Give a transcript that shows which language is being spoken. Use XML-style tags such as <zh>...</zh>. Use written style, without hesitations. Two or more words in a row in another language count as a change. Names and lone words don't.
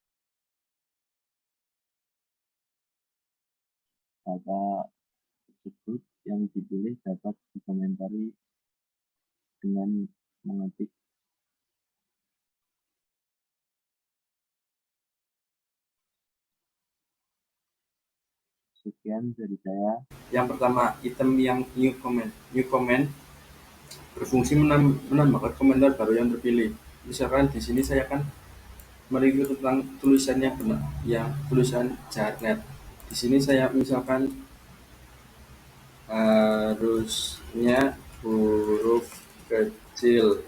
<id>Kata tersebut yang dipilih dapat dikomentari dengan mengetik. Sekian dari saya. Yang pertama, item yang</id> <en>new comment. New comment</en> <id>berfungsi menambahkan komentar baru yang terpilih. Misalkan di sini saya akan mereview tentang tulisan yang benar, yang tulisan Jarnet. Di sini saya misalkan harusnya huruf kecil.</id>